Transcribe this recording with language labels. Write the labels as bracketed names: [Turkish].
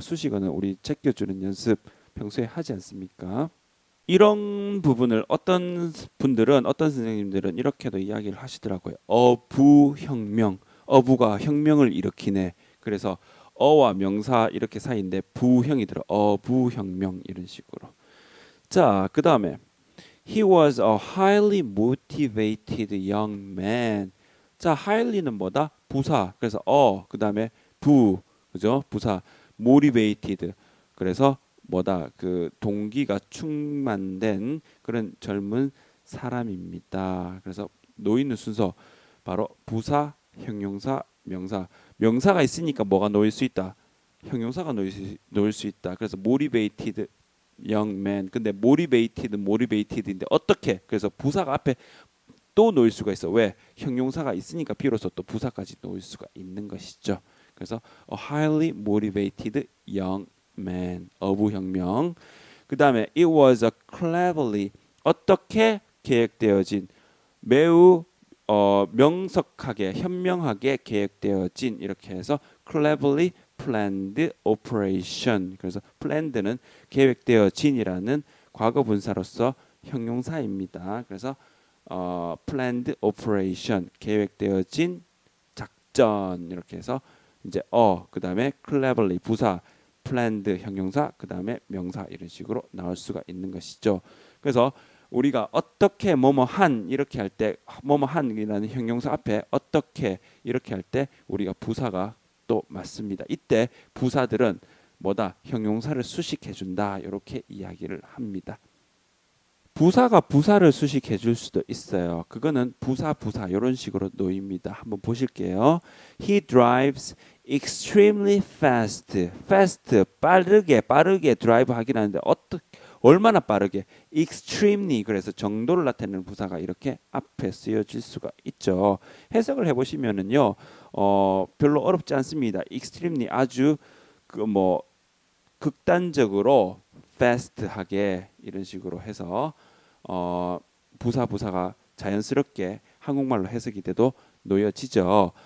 [Korean] 수식어는 우리 제껴주는 연습 평소에 하지 않습니까? 이런 부분을 어떤 분들은 어떤 선생님들은 이렇게도 이야기를 하시더라고요. 어부혁명, 어부가 혁명을 일으키네. 그래서 어와 명사 이렇게 사이인데 부형이 들어 어부혁명 이런 식으로. 자, 그 다음에 [English] He was a highly motivated young man. [Korean] 자, highly는 뭐다? 부사. 그래서 그 다음에 그죠? 부사. motivated. 그래서 뭐다? 그 동기가 충만된 그런 젊은 사람입니다. 그래서 놓이는 순서 바로 부사, 형용사, 명사. 명사가 있으니까 뭐가 놓일 수 있다? 형용사가 놓일 수 있다. 그래서 [English] motivated young man. [Korean] 근데 motivated인데 어떻게? 그래서 부사가 앞에 또 놓일 수가 있어. 왜? 형용사가 있으니까 비로소 또 부사까지 놓일 수가 있는 것이죠. 그래서 [English] a highly motivated young man. [Korean] 어부혁명. 그 다음에 [English] it was a cleverly [Korean] 어떻게 계획되어진 매우 명석하게 현명하게 계획되어진 이렇게 해서 [English] cleverly planned operation. [Korean] 그래서 planned는 계획되어진이라는 과거 분사로서 형용사입니다. 그래서 planned operation 계획되어진 작전 이렇게 해서 이제 그다음에 cleverly 부사 planned 형용사 그다음에 명사 이런 식으로 나올 수가 있는 것이죠. 그래서 우리가 어떻게 뭐뭐한 이렇게 할 때 뭐뭐한이라는 형용사 앞에 어떻게 이렇게 할 때 우리가 부사가 또 맞습니다. 이때 부사들은 뭐다? 형용사를 수식해 준다. 이렇게 이야기를 합니다. 부사가 부사를 수식해 줄 수도 있어요. 그거는 부사 이런 식으로 놓입니다. 한번 보실게요. [English] He drives extremely fast. [Korean] fast 빠르게 드라이브 하긴 하는데 얼마나 빠르게 extremely 그래서 정도를 나타내는 부사가 이렇게 앞에 쓰여질 수가 있죠. 해석을 해보시면은요 별로 어렵지 않습니다. extremely 아주 극단적으로 fast하게 이런 식으로 해서 부사가 자연스럽게 한국말로 해석이 돼도 놓여지죠.